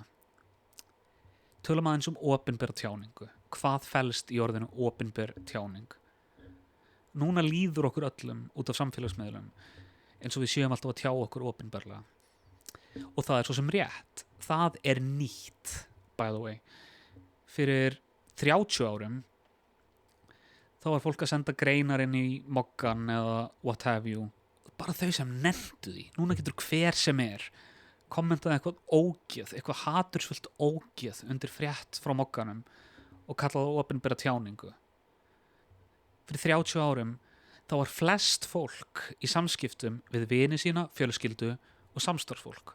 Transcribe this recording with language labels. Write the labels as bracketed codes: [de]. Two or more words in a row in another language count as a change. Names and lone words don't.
[is] Tölum aðeins opinber tjáningu. Hvað felst í orðinu opinber tjáning? Núna líður okkur öllum út af samfélagsmiðlum eins og við séum alltaf að tjá okkur opinberlega. Og það er svo sem rétt. Það er nýtt, [en] by the way. [is] Fyrir 30 árum þá var fólk að senda greinar inn í Moggan eða [en] what have you. [is] Bara þau sem nefndu því. Núna getur hver sem er kommentaði eitthvað ógeð, eitthvað hatursfullt ógeð undir frétt frá Mogganum og kallaði það opinbera tjáningu. Fyrir 30 árum þá var flest fólk í samskiptum við vini sína, fjölskyldu og samstarfsfólk.